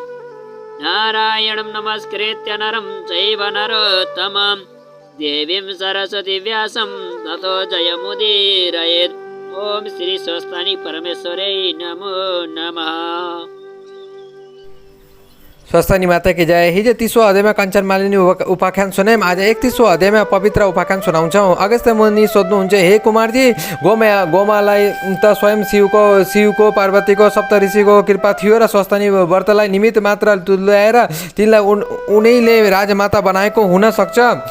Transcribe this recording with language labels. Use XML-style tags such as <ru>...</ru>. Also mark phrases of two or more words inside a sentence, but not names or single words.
<sa>नारायणं नमस्कृत्य नरं चैव नरोत्तमं देवीं सरस्वती व्यासं ततो जयमुदीरयेत्। ओम श्री स्वस्तानी परमेश्वरे नमो नमः।</sa> <hi>स्वस्थानी माता की जय।</hi> <ne>हिजो 30औं अध्यायमा कञ्चन मालिनी उपाख्यान सुनायौँ। आज 31औं अध्यायमा पवित्र उपाख्यान सुनाउँछौँ। अगस्त्य मुनि सोध्नुहुन्छ, हे कुमारजी, गोमालाई त स्वयं शिवको पार्वतीको सप्त ऋषिको कृपा थियो र स्वस्थानी व्रतलाई निमित्त मात्र तुल्याएर तिनलाई उनैले राजमाता बनाएको हुन सक्छ।</ne>